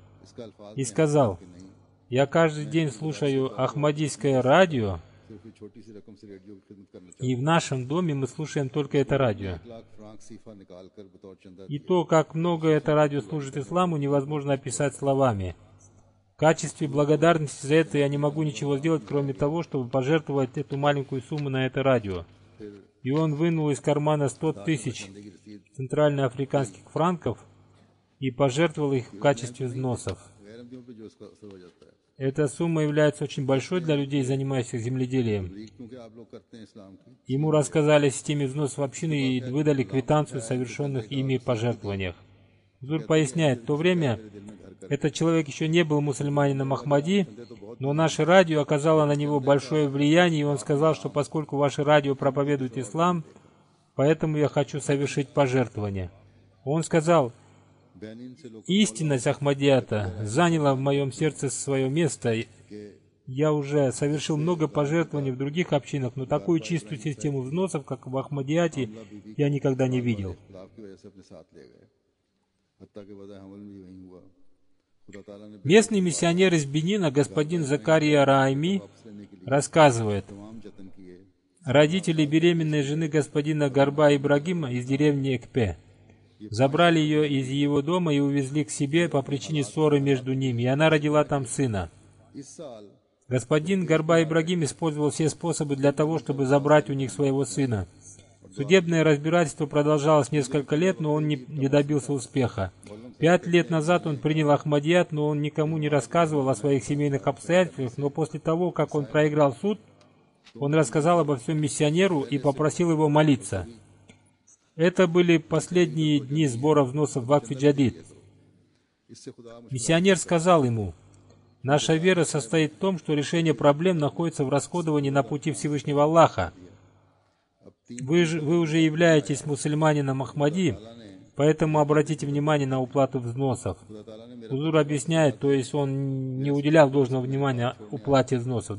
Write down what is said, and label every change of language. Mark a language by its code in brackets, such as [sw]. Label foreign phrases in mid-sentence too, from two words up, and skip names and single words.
[ur] اس کا الفاظ [ru] и сказал: я каждый день слушаю Ахмадийское радио, [ur] صرف یہ چھوٹی سی رقم سے ریڈیو کی خدمت کرنا [ru] и в нашем доме мы слушаем только это радио. [ur] 1 لاکھ فرانک سیفا نکال کر بطور چندہ [ru] И то, как много это радио служит исламу, невозможно описать словами. В качестве благодарности за это я не могу ничего сделать, кроме того, чтобы пожертвовать эту маленькую сумму на это радио. И он вынул из кармана 100 тысяч центральноафриканских франков и пожертвовал их в качестве взносов. [ur] غیر احمدیوں پہ جو اس کا اثر ہو جاتا ہے. [ru] Эта сумма является очень большой для людей, занимающихся земледелием. [ur] کیونکہ آپ لوگ کرتے ہیں اسلام کی [ru] Ему рассказали о системе взносов общины и выдали квитанцию о совершенных ими пожертвованиях. Зур поясняет, в то время этот человек еще не был мусульманином Ахмади, но наше радио оказало на него большое влияние, и он сказал, что поскольку ваше радио проповедует ислам, поэтому я хочу совершить пожертвование. Он сказал, [ur] بینن سے لوگ [ru] истинность Ахмадията заняла в моем сердце свое место. Я уже совершил много пожертвований в других общинах, но такую чистую систему взносов, как в Ахмадияте, я никогда не видел. [ur] اختلاف کی وجہ سے اپنے ساتھ لے گئے حتیٰ کہ وضع حمل بھی وہیں ہوا خدا تعالیٰ نے [ru] Местный миссионер из Бенина, господин Закария Раайми, рассказывает, [ur] تمام جتن کیے [ru] родители беременной жены господина Гарба Ибрагима из деревни Экпе забрали ее из его дома и увезли к себе по причине ссоры между ними, и она родила там сына. [ur] اس سال [ru] Господин Гарба Ибрагим использовал все способы для того, чтобы забрать у них своего сына. Судебное разбирательство продолжалось несколько лет, но он не добился успеха. 5 лет назад он принял Ахмадият, но он никому не рассказывал о своих семейных обстоятельствах, но после того, как он проиграл суд, он рассказал обо всем миссионеру и попросил его молиться. Это были последние дни сбора взносов в Вакф Джадид. [ur] اس سے خدا [ru] Миссионер сказал ему, «Наша вера состоит в том, что решение проблем находится в расходовании на пути Всевышнего Аллаха. Вы уже являетесь мусульманином Ахмади, поэтому обратите внимание на уплату взносов». Хузур объясняет, то есть он не уделял должного внимания уплате взносов.